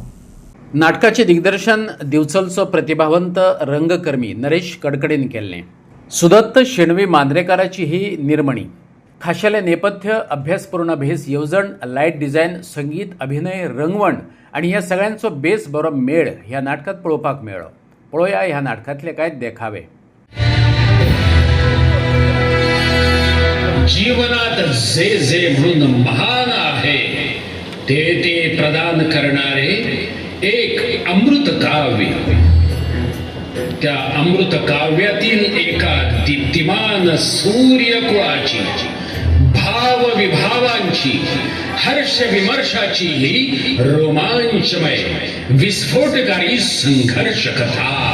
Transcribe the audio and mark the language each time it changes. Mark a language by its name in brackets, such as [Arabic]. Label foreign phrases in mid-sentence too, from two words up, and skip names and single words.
[Konkani] नाटकाचे दिग्दर्शन दिवचलचो प्रतिभावंत रंगकर्मी नरेश कडकडीन केल्लें. सुदत्त शेणवी मांद्रेकाराची ही निर्मणी. खाशेले नेपथ्य अभ्यासपूर्ण भेस येवजण [English] light design [Konkani] संगीत अभिनय रंगवण आणि ह्या सगळ्यांचो बेस बरो मेळ ह्या नाटकात पळोवपाक मेळ्ळो. पळोवया ह्या नाटकातले कांय देखावे. [Marathi] जीवनात जे जे म्हणून महान आहे ते ते प्रदान करणारे एक अमृत काव्य. त्या अमृत काव्यातील एका दीप्तिमान सूर्यकुळाची भाव विभावांची हर्ष विमर्शाची ही रोमांचमय विस्फोटकारी संघर्ष कथा.